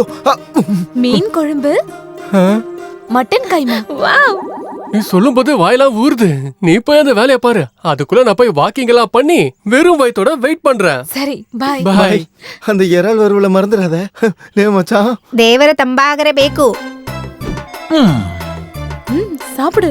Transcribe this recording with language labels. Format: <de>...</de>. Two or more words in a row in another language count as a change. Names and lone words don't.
<ta>மீன் குழம்பு, மட்டன் கைமா. வாவ், நீ சொல்லும் போது வாயெல்லாம் ஊறுது. நீ போய் அந்த வேலையை பாரு, அதுக்குள்ள நான் போய் வாக்கிங் எல்லாம் பண்ணி வெறும் வயித்தோட வெயிட் பண்றேன். சரி பாய். பாய். அந்த இறால் வருவல மறந்துடாத. லே மச்சான், ದೇವರ ತಂಪಾಗರೆ ಬೇಕು. சாப்பிடு.</ta>